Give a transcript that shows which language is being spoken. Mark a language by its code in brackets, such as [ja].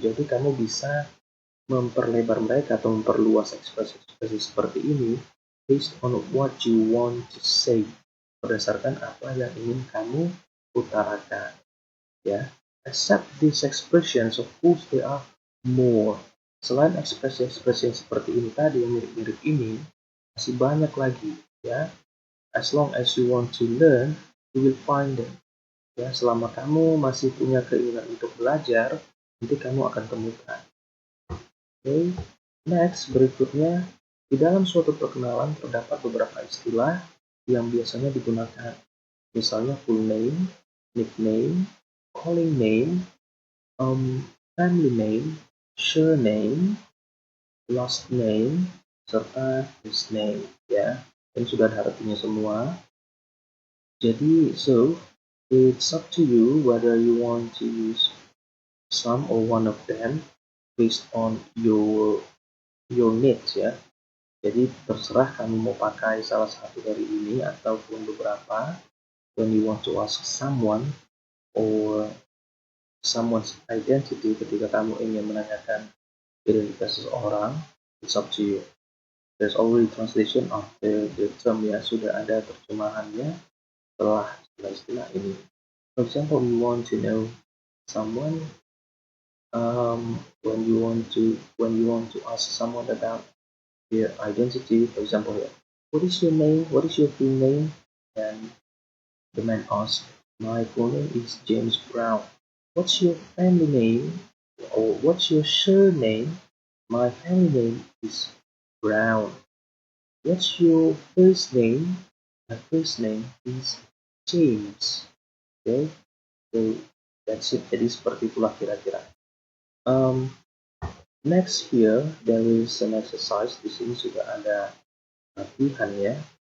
[id] Jadi kamu bisa memperlebar mereka atau memperluas ekspresi-ekspresi seperti ini [en] based on what you want to say, [id] berdasarkan apa yang ingin kamu utarakan, ya. [en] Except these expressions, of course there are more. [id] Selain ekspresi-ekspresi yang seperti ini tadi, yang mirip-mirip ini, masih banyak lagi, ya. [en] As long as you want to learn, you will find them. [id] Ya, selama kamu masih punya keinginan untuk belajar, nanti kamu akan temukan. Oke, next, berikutnya, di dalam suatu perkenalan terdapat beberapa istilah yang biasanya digunakan. Misalnya full name, nickname, calling name, family name, surname, last name, serta first name, ya. Dan sudah ada artinya semua. [en] Jadi, so it's up to you whether you want to use some or one of them based on your needs, ya. [id] Jadi terserah kamu mau pakai salah satu dari ini ataupun beberapa. [en] When you want to ask someone or someone's identity, [id] ketika kamu ingin menanyakan identitas seseorang, [en] it's up to you. There's already translation of the term, ya, [id] sudah ada terjemahannya setelah istilah ini. [en] For example, you want to know someone, when you want to ask someone about their identity, for example, what is your name? What is your full name? And the man asks, my full name is James Brown. What's your family name? Or what's your surname? My family name is Brown. What's your first name? My first name is James. Okay, so that's it. [id] Jadi seperti itulah kira-kira. [en] Next here, there is an exercise. [id] Di sini sudah ada latihan ya.